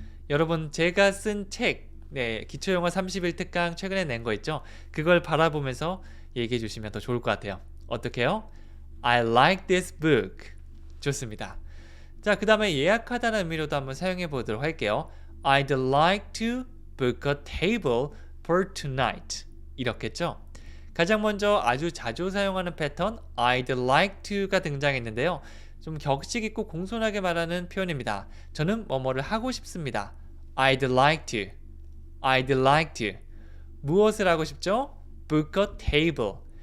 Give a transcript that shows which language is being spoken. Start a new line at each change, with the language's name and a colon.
Korean: 여러분, 제가 쓴 책, 기초영어 31특강 최근에 낸 거 있죠? 그걸 바라보면서 얘기해 주시면 더 좋을 것 같아요. 어떻게 해요?
English: I like this book.
Korean: 좋습니다. 자, 그 다음에 예약하다는 의미로도 한번 사용해 보도록 할게요.
English: I'd like to book a table for tonight.
Korean: 이렇겠죠? 가장 먼저 아주 자주 사용하는 패턴 I'd like to가 등장했는데요. 좀 격식 있고 공손하게 말하는 표현입니다. 저는 뭐뭐를 하고 싶습니다.
English: I'd like to. I'd like to.
Korean: 무엇을 하고 싶죠?
English: Book a table.